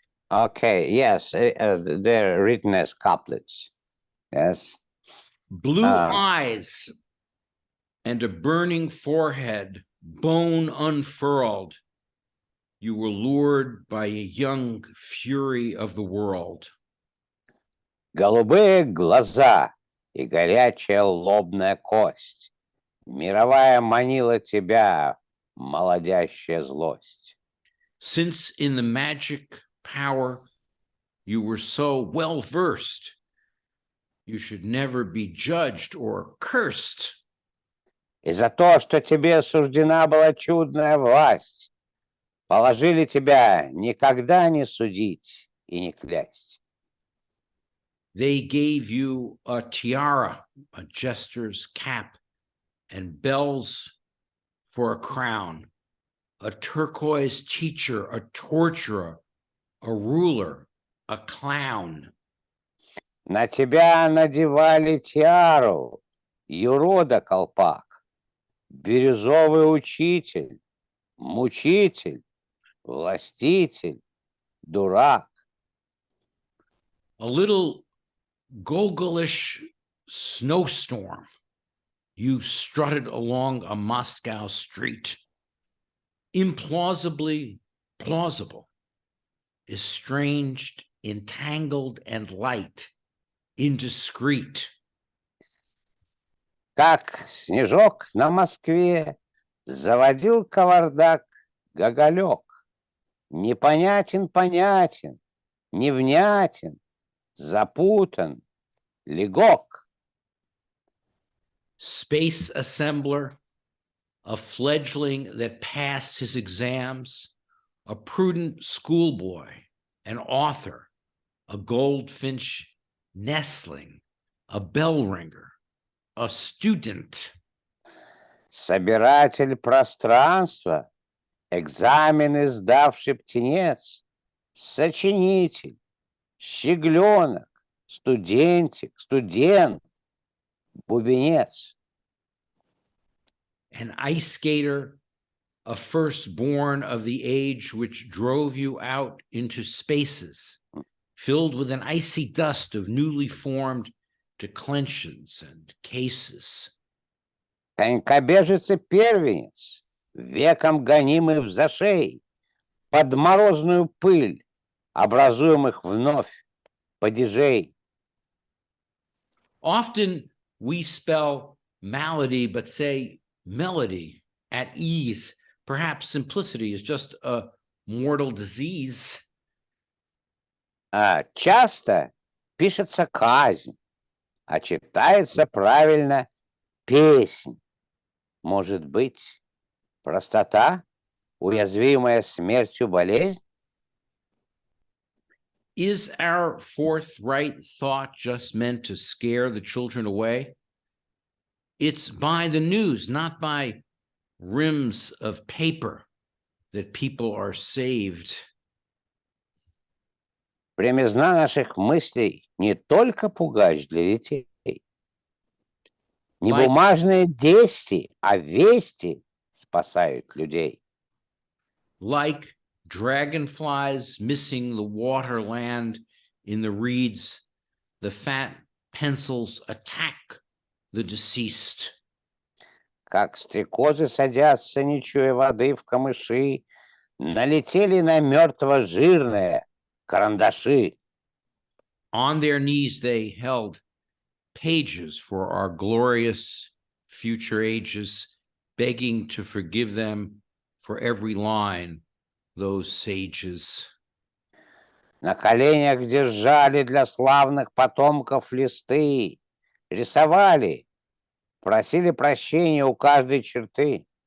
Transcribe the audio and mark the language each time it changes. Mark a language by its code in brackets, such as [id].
[en] Okay, yes, they're written as couplets. Yes. Blue eyes and a burning forehead, bone unfurled. You were lured by a young fury of the world. [ru] Голубые глаза и горячая лобная кость. Мировая манила тебя, молодящая злость. [en] Since in the magic power you were so well versed, you should never be judged or cursed. [ru] И за то, что тебе суждена была чудная власть, положили тебя никогда не судить и не клясть. [en] They gave you a tiara, a jester's cap, and bells for a crown, a turquoise teacher, a torturer, a ruler, a clown. [ru] На тебя надевали тиару, юрода колпак, бирюзовый учитель, мучитель, властитель, дурак. [en] A little gogolish snowstorm, you strutted along a Moscow street, implausibly plausible, estranged, entangled, and light, indiscreet. [ru] Как снежок на Москве заводил кавардак Гоголек. Непонятен, понятен, невнятен, запутан, легок. [en] Space assembler, a fledgling that passed his exams, a prudent schoolboy, an author, a goldfinch nestling, a bell ringer, a student. [ru] Собиратель пространства, Экзамены сдавший птенец, сочинитель, щегленок, студентик, студент, бубенец. [en] An ice skater, a firstborn of the age which drove you out into spaces, filled with an icy dust of newly formed declensions and cases. [ru] Конькобежец и первенец, веком гонимый в зашей, под морозную пыль, образуемых вновь падежей. [en] Often we spell malady, but say melody at ease. Perhaps simplicity is just a mortal disease. [ru] Часто пишется казнь, а читается правильно песнь. Может быть, простота, уязвимая смертью болезнь? [en] Is our forthright thought just meant to scare the children away? It's by the news, not by rims of paper, that people are saved. [ru] Примизна наших мыслей не только пугач для детей. Не [en] Like- [ru] бумажные дести, а вести спасают людей. [en] Like dragonflies missing the waterland in the reeds, the fat pencils attack the deceased. [ru] Как стрекозы садятся, не чуя воды в камыши, налетели на мертво жирные карандаши. [en] On their knees, they held pages for our glorious future ages, begging to forgive them for every line, those sages. [ru] На коленях держали для славных потомков листы, рисовали, просили прощения у каждой черты.